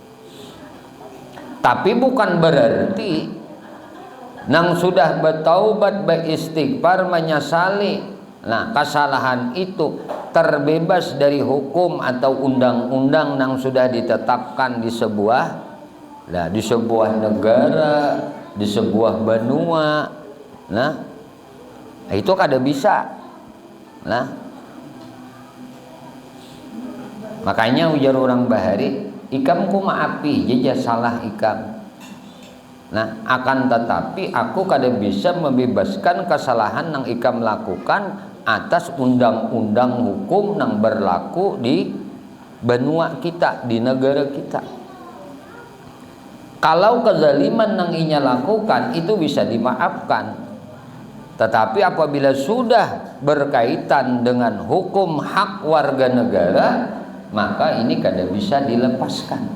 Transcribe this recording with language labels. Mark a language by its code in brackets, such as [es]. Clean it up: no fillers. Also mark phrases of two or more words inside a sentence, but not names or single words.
[id] Tapi bukan berarti nang sudah bertaubat, beristighfar, menyesali kesalahan itu terbebas dari hukum atau undang-undang yang sudah ditetapkan di sebuah negara, di sebuah benua. [bjn] Itu kada bisa. Makanya ujar orang Bahari, ikam ku maafi jeja salah ikam. Akan tetapi aku kada bisa membebaskan kesalahan yang ikam lakukan atas undang-undang hukum yang berlaku di benua kita, di negara kita. Kalau kezaliman yang inya lakukan itu bisa dimaafkan, tetapi apabila sudah berkaitan dengan hukum hak warga negara, maka ini kada bisa dilepaskan.